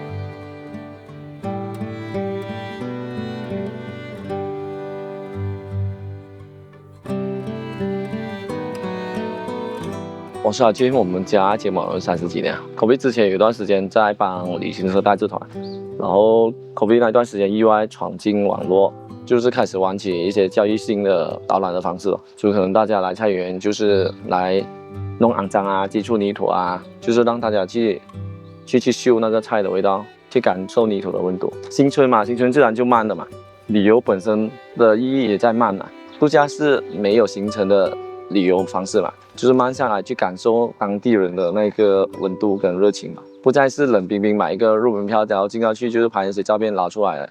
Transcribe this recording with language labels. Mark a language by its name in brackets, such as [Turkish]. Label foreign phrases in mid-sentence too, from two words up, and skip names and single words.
[Chinese] 我是阿Jim，我們家結盟了30幾年。COVID 之前有一段時間在幫旅行社帶製團，然後 COVID 那段時間意外闖進網絡，就是開始玩起一些教育性的導覽的方式，就可能大家來菜園就是來弄骯髒啊、接觸泥土啊，就是讓大家去嗅那個菜的味道，去感受泥土的溫度。新村嘛，新村自然就慢的嘛，旅遊本身的意義也在慢嘛，度假是沒有行程的旅遊方式嘛，就是慢下來去感受當地人的那個溫度跟熱情嘛，不再是冷冰冰買一個入門票，然後進到去就是拍一些照片拿出來了。